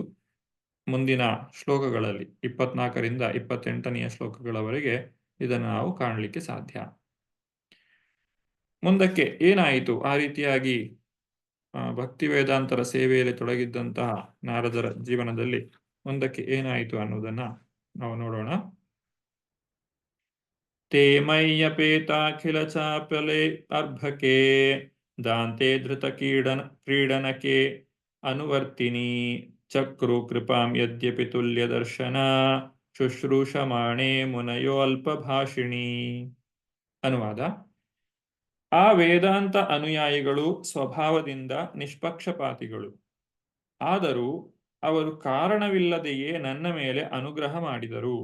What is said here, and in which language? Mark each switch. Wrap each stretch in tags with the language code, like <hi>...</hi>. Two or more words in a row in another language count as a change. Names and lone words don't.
<kn>ಮುಂದಿನ ಶ್ಲೋಕಗಳಲ್ಲಿ 24ರಿಂದ 28ನೆಯ ಶ್ಲೋಕಗಳವರೆಗೆ ಇದನ್ನು ನಾವು ಕಾಣಲಿಕ್ಕೆ ಸಾಧ್ಯ. ಮುಂದಕ್ಕೆ ಏನಾಯಿತು, ಆ ರೀತಿಯಾಗಿ ಭಕ್ತಿ ವೇದಾಂತರ ಸೇವೆಯಲ್ಲಿ ತೊಡಗಿದ್ದಂತಹ ನಾರದರ ಜೀವನದಲ್ಲಿ ಮುಂದಕ್ಕೆ ಏನಾಯಿತು ಅನ್ನೋದನ್ನ ನಾವು ನೋಡೋಣ.</kn> <sa>ತೇ ಮಯ್ಯಪೇತಾಖಿಲ ಚಾಪಲೆ ಅರ್ಭಕೆ ದಾಂತೆ ಧೃತ ಕ್ರೀಡನಕೆ ಅನುವರ್ತಿನಿ ಚಕ್ರು ಕೃಪಾಂ ಯದ್ಯಪಿ ತುಲ್ಯ ದರ್ಶನ ಶುಶ್ರೂಷಮಾಣೆ ಮುನಯೋ ಅಲ್ಪಭಾಷಿಣಿ.</sa> <kn>ಅನುವಾದ: ಆ ವೇದಾಂತ ಅನುಯಾಯಿಗಳು ಸ್ವಭಾವದಿಂದ ನಿಷ್ಪಕ್ಷಪಾತಿಗಳು. ಆದರೂ ಅವರು ಕಾರಣವಿಲ್ಲದೆಯೇ ನನ್ನ ಮೇಲೆ ಅನುಗ್ರಹ ಮಾಡಿದರು.</kn>